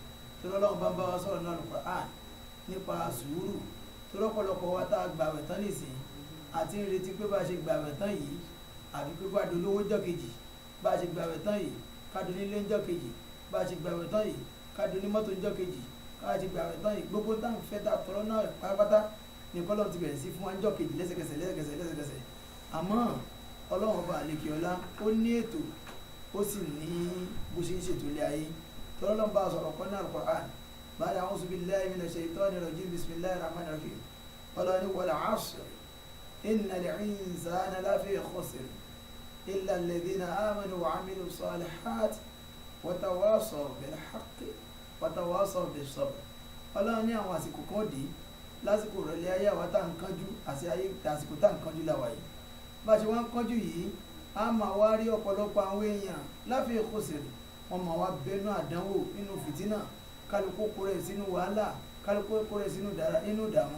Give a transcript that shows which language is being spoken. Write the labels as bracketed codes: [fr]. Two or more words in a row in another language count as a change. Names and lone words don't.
[yo] Tí Ọlọ́run bá ń bá wa sọ̀rọ̀ náà Al-Qur'an nípa sùúrù, tó lọ́pọ̀lọpọ̀ wa tá a gbààwẹ̀ tán nìsín àti ń retí pé bá a ṣe gbààwẹ̀ tán yìí àbí pé bá a dolówó jọ́ kejì, bá a ṣe gbààwẹ̀ tán yìí ká do nílé jọ́ kejì, bá a ṣe gbààwẹ̀ tán yìí ká do ní mọ́tò jọ́ kejì, ká ṣe gbààwẹ̀ tán yìí gbogbo táwọn fẹ́ tá a tọrọ náà pátápátá ní kọ́lọ́run ti bẹ̀rẹ̀ sí fún wa jọ́ kejì lẹ́sẹ̀kẹsẹ̀. Àmọ́ Ọlọ́run ọba àlekè ọlá ó ní ètò, ó sì ní bó ṣe ń ṣètò ilé ayé. Tọ́lọ́run bá sọ̀rọ̀ pọ́n náà Al-Qur'an [ar] بعد أعوذ بالله من الشيطان الرجيم بسم الله الرحمن الرحيم. [yo] Ọlọ́run ní [ar] والعصر إن الإنسان لفي خسر إلا الذين آمنوا وعملوا الصالحات وتواصوا بالحق وتواصوا بالصبر. [yo] Ọlọ́run ní àwọn àsìkò kan dé lásìkò rẹ̀lẹ́ ayé àwa tá ń kánjú àti àsìkò tá ń kánjú láwa yìí. Bá ṣe wọ́n ń kánjú yìí, a máa wá rí ọ̀pọ̀lọpọ̀ àwọn èèyàn [ar] لفي خسر, [yo] wọ́n máa wá bẹnu àdánwò nínú fìtínà, kálukú kó rẹ̀ sínú wàhálà, kálukú kó rẹ̀ sínú ìdààmú.